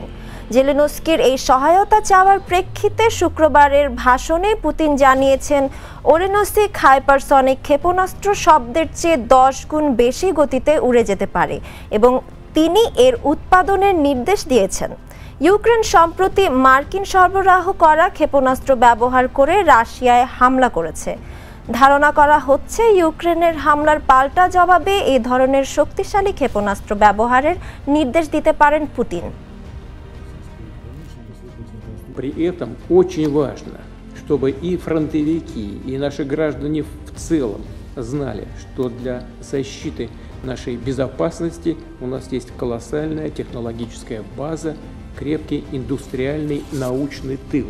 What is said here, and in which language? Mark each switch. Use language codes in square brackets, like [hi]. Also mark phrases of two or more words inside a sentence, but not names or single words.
[bn] জেলেনস্কির এই সহায়তা চাওয়ার প্রেক্ষিতে শুক্রবারের ভাষণে পুতিন জানিয়েছেন, ওরেনসিক হাইপারসনিক ক্ষেপণাস্ত্র শব্দের চেয়ে 10 গুণ বেশি গতিতে উড়ে যেতে পারে এবং তিনি এর উৎপাদনের নির্দেশ দিয়েছেন। ইউক্রেন সম্প্রতি মার্কিন সরবরাহ করা ক্ষেপণাস্ত্র ব্যবহার করে রাশিয়ায় হামলা করেছে। ধারণা করা হচ্ছে ইউক্রেনের হামলার পাল্টা জবাবে এই ধরনের শক্তিশালী ক্ষেপণাস্ত্র ব্যবহারের নির্দেশ দিতে পারেন পুতিন। [ru] При этом очень важно, чтобы и фронтовики, и наши граждане в целом знали, что для защиты нашей безопасности у нас есть колоссальная технологическая база, крепкий индустриальный научный тыл.